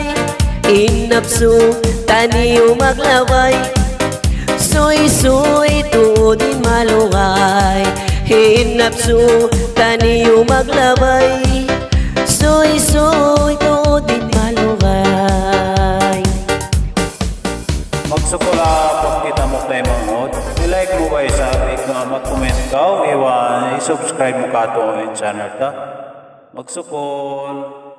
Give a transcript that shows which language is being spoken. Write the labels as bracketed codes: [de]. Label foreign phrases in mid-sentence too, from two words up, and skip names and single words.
[tsg] In napso taniyo maglabay, suy-suy tuodin malukay. In napso taniyo maglabay, suy-suy tuodin malukay. Magsukula pag kita mo tayo mangod. I-like mo ba sa mag-comment ka o i-subscribe mo ka ito ang channel ta. Magsukol.